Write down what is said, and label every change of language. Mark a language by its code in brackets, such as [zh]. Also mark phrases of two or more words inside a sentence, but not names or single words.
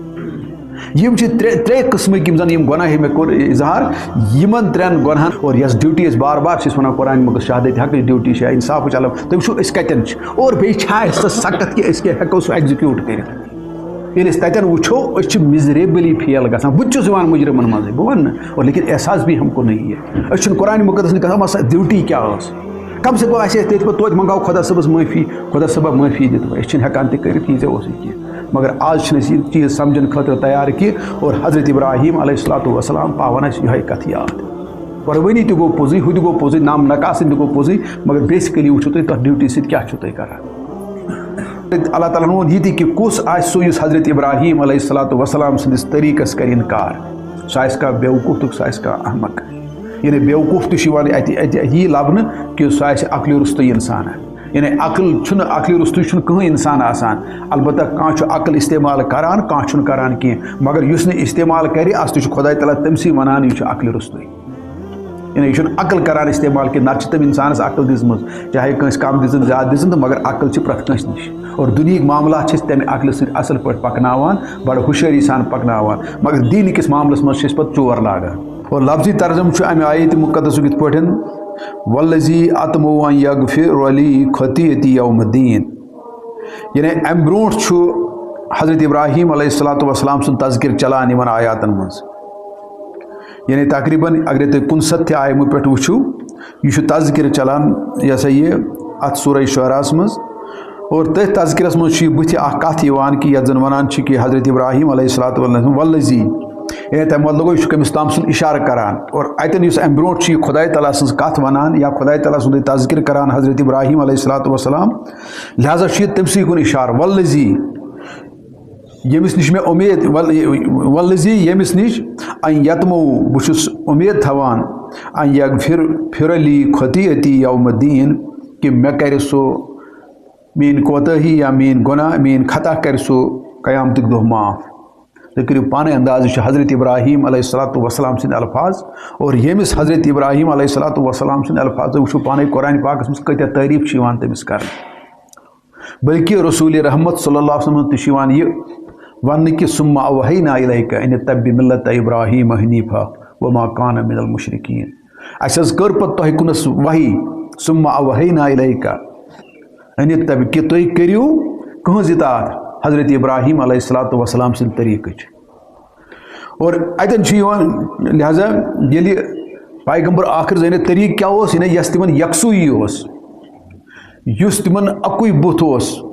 [ks] یم چھِ ترٛےٚ قٕسمٕکۍ یِم زن یِم گۄناہ مےٚ کوٚر اظہار یِمن ترٛٮ۪ن گۄناہن اور یۄس ڈیوٹی أسۍ بار بار چھِ أسۍ ونان قرآن مقدس شہادت حقٕچ ڈیوٹی چھِ انصافٕچ علم تُہۍ وٕچھِو أسۍ کتٮ۪ن چھِ اور بیٚیہِ چھا اَسہِ سۄ سخت کہِ أسۍ ہٮ۪کو سُہ ایگزِکیوٗٹ کٔرِتھ ییٚلہِ أسۍ تتٮ۪ن وٕچھو أسۍ چھِ [en] miserably fail [ks] گژھان بہٕ تہِ چھُس یِوان مُجرمن منٛزٕے بہٕ وَنہٕ نہٕ اور [ur] لیکن احساس بھی ہم کو نہیں ہے [ks] أسۍ چھِنہٕ قرآن مقدس نہٕ گژھان سۄ ڈیوٹی کیٛاہ ٲس کم سے کم آسہِ اَسہِ تٔتھۍ پتہٕ توتہِ منٛگاو خۄدا صٲبس معٲفی خۄدا صٲبا معٲفی دِتو أسۍ چھِنہٕ ہٮ۪کان تہِ کٔرِتھ یہِ ژےٚ اوسُے کینٛہہ مگر آز چھِنہٕ أسۍ یہِ چیٖز سمجھن خٲطرٕ تیار کینٛہہ اور حضرت ابراہیم علیہ الصلوۃ والسلام پاون اَسہِ یِہوٚے کتھ یاد قۄربٲنی تہِ گوٚو پوٚزُے ہُہ تہِ گوٚو پوٚزُے نام نکاسٕنۍ تہِ گوٚو پوٚزُے مگر بیسِکلی وٕچھِو تُہۍ تتھ ڈیوٹی سۭتۍ کیٛاہ چھُو تُہۍ کران اللہ تعالیٰ ہن ووٚن یہِ تہِ کہ کُس آسہِ سُہ یُس حضرت ابراہیم علیہ الصلوۃ والسلام سٕنٛدِس طریٖقس کرِ انکار سُہ آسہِ کانٛہہ بیوقوٗف تہٕ سُہ آسہِ کانٛہہ احمق یعنی بیوقوٗف تہِ چھُ یِوان اَتہِ یی لبنہٕ کہ سُہ آسہِ عقلہِ رُستُے انسانا یعنی عقل چھُنہٕ عقلہِ رُستُے چھُنہٕ کٕہٕنۍ انسان آسان البتہ کانٛہہ چھُ عقل استعمال کران کانٛہہ چھُنہٕ کران کینٛہہ مگر یُس نہٕ استعمال کرِ اَس تہِ چھُ خۄداے تعالیٰ تٔمسٕے ونان یہِ چھُ عقلہِ رُستُے یعنی یہِ چھُنہٕ عقل کران استعمال کینٛہہ نتہٕ چھِ تٔمۍ انسانس عقل دِژمٕژ چاہے کٲنٛسہِ کم دِژٕن زیادٕ دِژٕن تہٕ مگر عقل چھِ پرٛٮ۪تھ کٲنٛسہِ نِش اور دُنہِکۍ معاملات چھِ أسۍ تمہِ عقلہِ سۭتۍ اصل پٲٹھۍ پکناوان بڑٕ ہُشٲری سان پکناوان مگر دیٖنٕکِس معاملس منٛز چھِ أسۍ پتہٕ ژور لاگان اور لفظی ترجم چھُ امہِ آیتہِ مُقدسُک یِتھ پٲٹھۍ [ar] والذی اطمع ان یغفر لی خطیئتی یوم الدین [ks] یعنی امہِ برونٛٹھ چھُ حضرت ابراہیم علیہ الصلوۃ والسلام سُنٛد تذکر چلان یِمن آیاتن منٛز یعنی تقریباً اگرے تُہۍ 69 آیمہٕ پٮ۪ٹھ وٕچھِو یہِ چھُ تذکر چلان یہِ ہسا یہِ اتھ سورہ شعراہس منٛز اور تٔتھۍ تذکرس منٛز چھُ یہِ بٕتھِ اکھ کتھ یِوان کہ یتھ زن ونان چھِ کہ حضرت ابراہیم علیہ الصلوۃ والسلام والذی یعنی تمہِ مطلب گوٚو یہِ چھُ کٔمِس تام سُنٛد اِشارٕ کران اور اتٮ۪ن یُس امہِ برونٛٹھ چھُ یہِ خۄداے تعالیٰ سٕنٛز کتھ ونان یا خۄداے تعالیٰ سُنٛدٕے تذکر کران حضرت ابراہیم علیہ الصلوۃ والسلام لہٰذا چھُ یہِ تٔمسٕے کُن اِشارٕ والذی ییٚمِس نِش مےٚ اُمید والذی ییٚمِس نِش ان یتمو بہٕ چھُس اُمید تھاوان [ar] ان یغفر لی خطیئتی یوم الدین [ks] کہ مےٚ کرِ سُہ میٲنۍ کوتٲہی یا میٲنۍ گۄناہ میٲنۍ خطا کرِ سُہ قیامتٕکۍ دۄہ معاف تُہۍ کٔرِو پانے انداز یہِ چھُ حضرت ابراہیم علیہ الصلوۃ والسلام سٕنٛدۍ الفاظ اور ییٚمِس حضرت ابراہیم علیہ الصلوۃ والسلام سٕنٛدۍ الفاظ تُہۍ وٕچھِو پانے قرآن پاکس منٛز کۭتیاہ تعریٖف چھِ یِوان تٔمِس کرنہٕ بلکہ رسول رحمت صلی اللہ علیہ وسلم تہِ چھُ یِوان یہِ وننہٕ کہ [ar] ثم اوحینا الیک ان اتبع ملۃ ابراہیم حنیفا وما کان من المشرکین [ks] اَسہِ حظ کٔر پتہٕ تۄہہِ کُنس وحی [ar] ثم اوحینا الیک ان اتبع [ks] کہ تُہۍ کٔرِو کٕہٕنٛز اطاعت حضرت ابراہیم علیہ الصلوۃ والسلام سٕنٛدِ طریٖقٕچ اور اتٮ۪ن چھُ یِوان لہذا ییٚلہِ پیغمبر آخر زٲنِتھ طریٖقہٕ کیٛاہ اوس یعنی یۄس تِمن یکسوٗیی اوس یُس تِمن اکُے بُتھ اوس